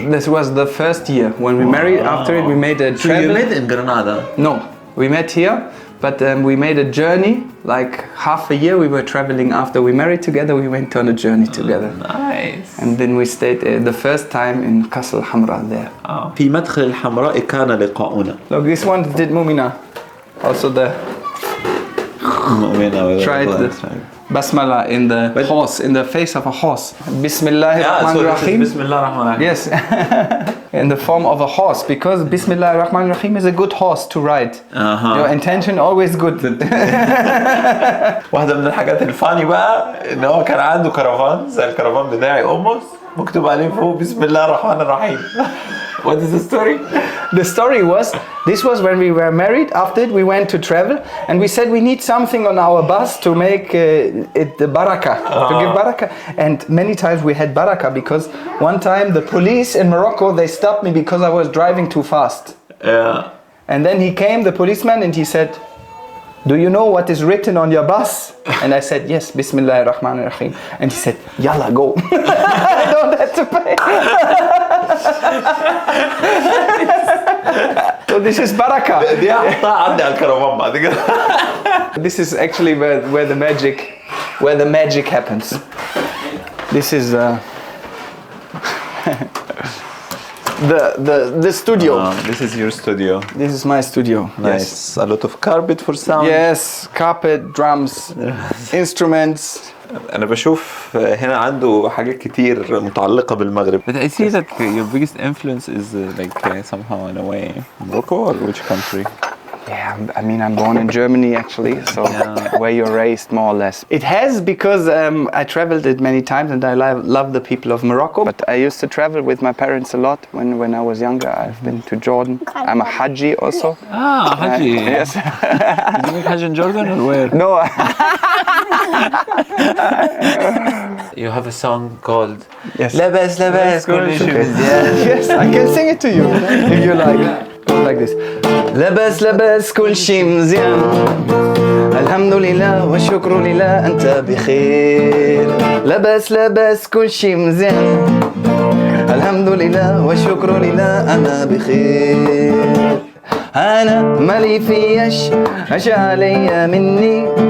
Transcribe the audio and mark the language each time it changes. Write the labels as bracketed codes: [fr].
[en] This was the first year. When we married, after it we made a travel. So you met in Granada? No, we met here, but we made a journey, like half a year we were traveling after we married together, we went on a journey together. Nice. And then we stayed the first time in قصر الحمراء there. [ar] في مدخل الحمراء كان لقاؤنا. [en] Look, this one did Mumina. Also there. Tried the basmala in the horse, in the face of a horse. Bismillahirrahmanirrahim. Bismillahirrahmanirrahim. Yes. In the form of a horse, because Bismillahirrahmanirrahim is a good horse to ride. Your intention always good. [ar] واحدة من الحاجات الفاني بقى إن هو كان عنده كرفان زي الكرفان بتاعي مكتوب عليه فوق بسم الله الرحمن الرحيم. [en] What is the story? The story was, this was when we were married. After it, we went to travel, and we said we need something on our bus to make it the barakah, to give barakah. And many times we had barakah because one time the police in Morocco, they stopped me because I was driving too fast. Yeah. And then he came, the policeman, and he said, do you know what is written on your bus? And I said, yes, Bismillahirrahmanirrahim. And he said, Yalla, go. I don't have to pay. So this is barakah. [ar] دي أحطها عندي على الكرفان بعد كده. [en] This is actually where the magic happens. This is the studio. This is your studio. This is my studio. Nice. A lot of carpet for sound. Yes, carpet, drums, instruments. [ar] أنا بشوف هنا عنده حاجات كتير متعلقة بالمغرب. [en] But I see that your biggest influence is like somehow in a way Morocco or which country? Yeah, I mean, I'm born in Germany actually, so where you're raised more or less. It has because I traveled it many times and I love the people of Morocco. But I used to travel with my parents a lot when I was younger. I've been to Jordan. I'm a Haji also. Haji. Yes. Did you make Hajj in Jordan or where? No. You have a song called Yes. [ar] لبس كل شيء مزيان. [en] Yes, I can sing it to you if you like. Go like this. [ar] لبس كل شيء مزيان. الحمد لله والشكر لله أنت بخير. لبس كل شيء مزيان. الحمد لله والشكر لله أنا بخير. أنا مالي فيش أشي عليا مني.